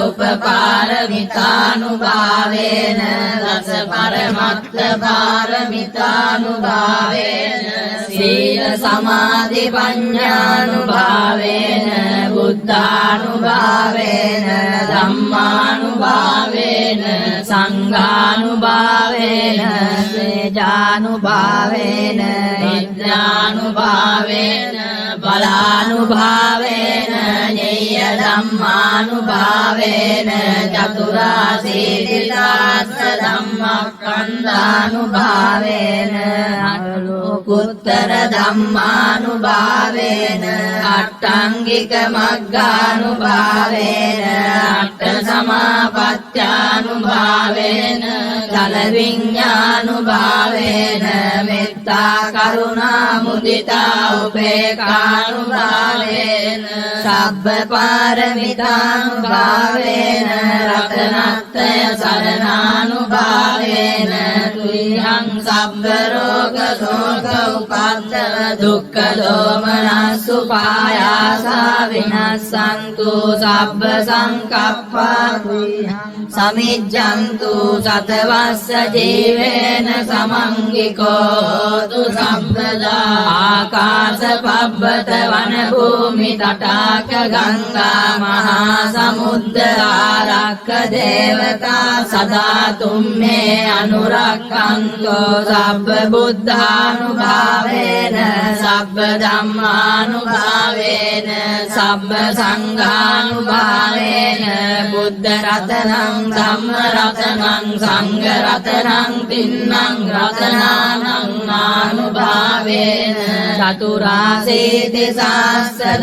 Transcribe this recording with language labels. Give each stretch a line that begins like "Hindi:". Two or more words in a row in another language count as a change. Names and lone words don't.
Pali: උපපාරමිතානුභාවේන දස පරමත්ත පාරමිතානුභාවේන සීල සමාධි පඤ්ඤානුභාවේන බුද්ධානුභාවේන ධම්මානුභාවේන සංඝානුභාවේන සේජානුභාවේන විද්‍යානුභාවේන බලානුභාවේන ඤේය ධම්මානුභාවේන චතුරාසීතිසාස්ස ධම්මස්කන්ධානුභාවේන අනුකුත්තර ධම්මානුභාවේන අට්ඨංගික මග්ගානුභාවේන අට්ඨ සමාපත්ත්‍යානුභාවේන දල විඤ්ඤානුභාවේන මෙත්තා කරුණා මුදිතා උපේක්ඛානුභාවේන සබ්බ පාරමිතානුභාවේන රතනත්‍රය සරණානුභාවේන තුයං සබ්බ රෝග ශෝක උපද්දව දුක්ඛ දෝමනස්සු පායාසා විනස්සන්තු සබ්බ සංකප්පා සමිජ්ජන්තු සතවස්ස ජීවේන සමංගිකෝ හෝතු සම්පදා ආකාශ පබ්බත වන භූමි තටාක ගංගා මහා සමුද්ද ආරක්ක දේවතා සදා තුම්මේ අනුරක්ඛන්තෝ සබ්බ බුද්ධානුභාවේන සබ්බ ධම්මානුභාවේන සබ්බ සංඝානුභාවේන බුද්ධ රතනං ධම්ම රතනං සංඝ රතනං තින්නං රතනානං ආනුභාවේන චතුරාසීති සාස්ස